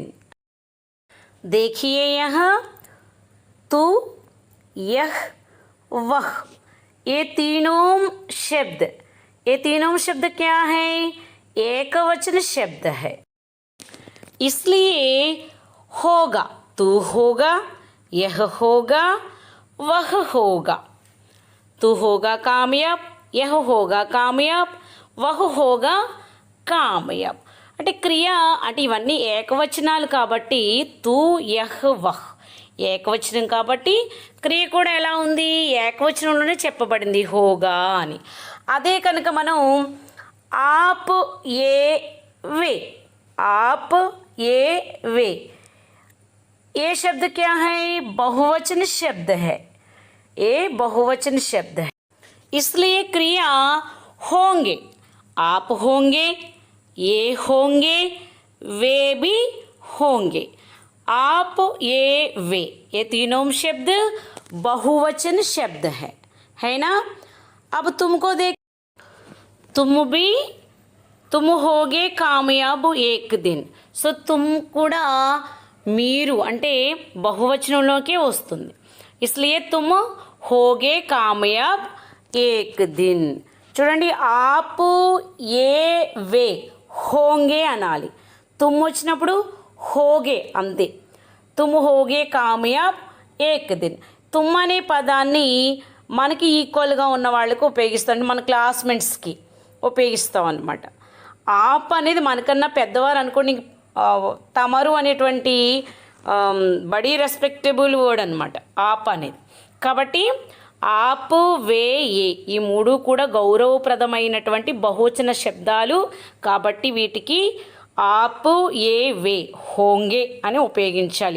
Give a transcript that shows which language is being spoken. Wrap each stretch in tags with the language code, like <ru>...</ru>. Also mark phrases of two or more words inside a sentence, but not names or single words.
<hi>देखिए यहाँ तू, यह, वह, ये तीनों शब्द क्या है, एक वचन शब्द है। इसलिए होगा, तू होगा, यह होगा, वह होगा। तू होगा कामयाब, यह होगा कामयाब, वह होगा కామయాబ్।</hi> <te>అంటే క్రియ అంటే ఇవన్నీ ఏకవచనాలు కాబట్టి</te> <hi>तू यह वह</hi> <te>ఏకవచనం కాబట్టి క్రియ కూడా ఎలా ఉంది, ఏకవచనంలోనే చెప్పబడింది హోగా అని। అదే కనుక మనం</te> <hi>आप ये वे, आप ये वे, ये शब्द क्या है, बहुवचन शब्द है। ये बहुवचन शब्द है, इसलिए क्रिया होंगे। आप होंगे, ये होंगे, वे भी होंगे। आप, ये, वे, ये तीनों शब्द बहुवचन शब्द है ना। अब तुमको देख, तुम होगे कामयाब एक दिन।</hi> <te>సో तुम కూడా మీరు అంటే బహువచనంలోకే వస్తుంది।</te> <hi>इसलिए तुम होगे कामयाब एक दिन।</hi> <te>చూడండి,</te> <hi>आप ये वे होंगे</hi> <te>అనాలి, తుమ్ వచ్చినప్పుడు హోగే అంతే।</te> <hi>तुम होगे कामयाब एक दिन।</hi> <te>తుమ్ అనే పదాన్ని మనకి ఈక్వల్గా ఉన్న వాళ్ళకు ఉపయోగిస్తాం, మన క్లాస్మేట్స్కి ఉపయోగిస్తాం అన్నమాట। ఆప్ అనేది మనకన్నా పెద్దవారు అనుకోండి, తమరు అనేటువంటి బడీ</te> <en>respectable word</en> <te>అనమాట ఆప్ అనేది। కాబట్టి</te> <hi>आप, वे, ये</hi> <te>ఈ మూడు కూడా గౌరవప్రదమైనటువంటి బహువచన శబ్దాలు కాబట్టి వీటికి</te> <hi>आप, ये, वे, होंगे</hi> <te>అని ఉపయోగించాలి।</te>